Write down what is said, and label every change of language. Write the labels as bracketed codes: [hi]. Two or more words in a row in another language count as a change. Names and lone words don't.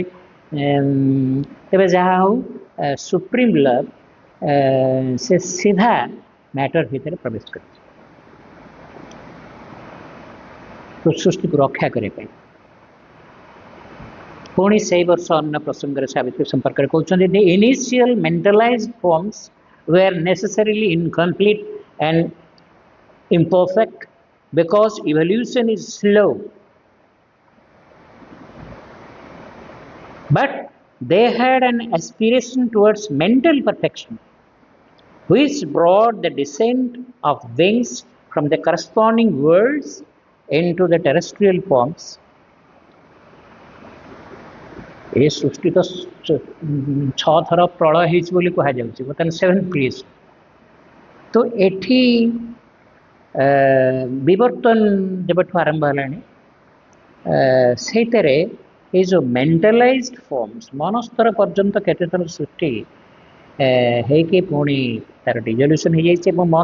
[or] ତେବେ ଯାହା ହଉ [en] supreme love [or] ସେ ସିଧା ମ୍ୟାଟର ଭିତରେ ପ୍ରବେଶ କରିଛି ସୃଷ୍ଟିକୁ ରକ୍ଷା କରିବା ପାଇଁ। ପୁଣି ସେଇ ବର୍ଷ ଅନ୍ୟ ପ୍ରସଙ୍ଗରେ ସାବିତ୍ରୀ ସମ୍ପର୍କରେ କହୁଛନ୍ତି, [en] the initial mentalized forms were necessarily incomplete and imperfect because evolution is slow, but they had an aspiration towards mental perfection which brought the descent of wings from the corresponding worlds into the terrestrial forms. [or] ଏ ସୃଷ୍ଟି ତ 6 ଥର ପ୍ରଳୟ ହେଇଛି ବୋଲି କୁହାଯାଉଛି, ବର୍ତ୍ତମାନ [en] 7th creation। [or] ତ ଏଠି ବିବର୍ତ୍ତନ ଯେବେଠୁ ଆରମ୍ଭ ହେଲାଣି, ସେଇଥିରେ ଏଇ ଯେଉଁ [en] mentalized forms [or] ମନସ୍ତର ପର୍ଯ୍ୟନ୍ତ କେତେଥର ସୃଷ୍ଟି ହେଇକି ପୁଣି ତାର ଡିଜଲ୍ୟୁସନ୍ ହେଇଯାଇଛି ଏବଂ